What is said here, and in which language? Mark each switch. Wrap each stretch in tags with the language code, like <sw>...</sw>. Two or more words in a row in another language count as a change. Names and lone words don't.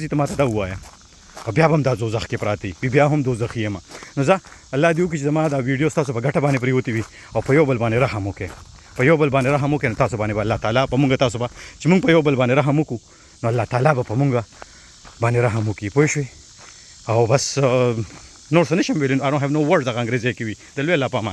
<ps>ځي ته ماته دا ووایه او بیا به هم دا دوزخ کې پراته وي بیا هم دوزخي یم نو زه الله دې وکړي چې زما دا ویډیو ستاسو په ګټه باندې پرېوتې وي او په یو بل باندې رحم وکړئ په یو بل باندې رحم وکړئ نو تاسو باندې به الله تعالی په مونږ تاسو به چې مونږ په یو بل باندې رحم وکړو نو الله تعالی به په مونږ باندې رحم وکړي پوه شوې او بس نور څه نشم ویلی</ps> <en>I don't have no words</en> <ps>هغه انګریزي کې وي د لوی الله په امان</ps>